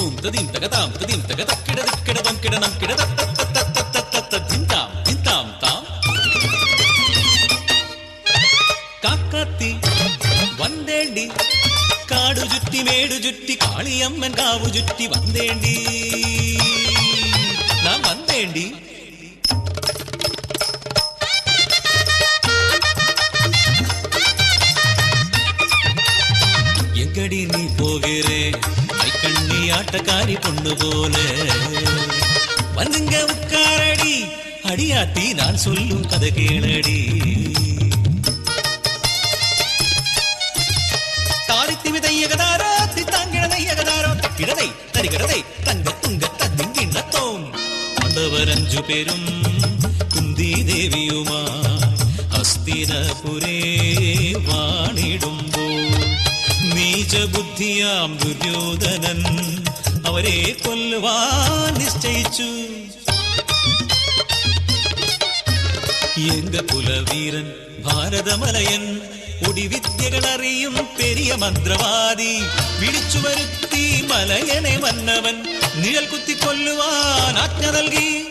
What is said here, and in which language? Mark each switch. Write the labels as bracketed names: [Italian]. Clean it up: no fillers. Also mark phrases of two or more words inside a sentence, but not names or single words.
[Malayalam] തദീം തകതാം തദീം തകതക്കിട ദിക്കിടതം കിടനം കിട തിന്താം തിന്താം താം. കാക്കാത്തി വന്തേണ്ടി കാടു ചുറ്റി മേടു ചുറ്റി കാളിയമ്മൻ കാവു ചുറ്റി വന്തേണ്ടി നാം വന്തേണ്ടി. [Tamil] எங்கடி நீ போகிறே மைக்கண்ணி ஆட்டக்காரி பொண்ணு போல வந்துங்க உட்காரடி அடியாத்தி நான் சொல்லும் கதை கேளடி. தாரித்தி விதையகதாரோ தித்தாங்கிழதையகதாரோ தக்கிடதை தரிகிடதை தங்க துங்க தத்திங்கிண்ணத்தோம். ஆண்டவர் 5 பேரும் குந்தி தேவியுமா [Malayalam] ഹസ്തിനപുരേ വാണിടുമ്പോൾ നീചബുദ്ധിയാം ദുര്യോധനൻ അവരെ കൊല്ലുവാൻ നിശ്ചയിച്ചു. എങ്ക കുലവീരൻ ഭാരതമലയൻ ഒടിവിദ്യകളറിയും പെരിയ മന്ത്രവാദി വിളിച്ചു വരുത്തി മലയനെ മന്നവൻ നിഴൽ കുത്തി കൊല്ലുവാൻ ആജ്ഞ നൽകി.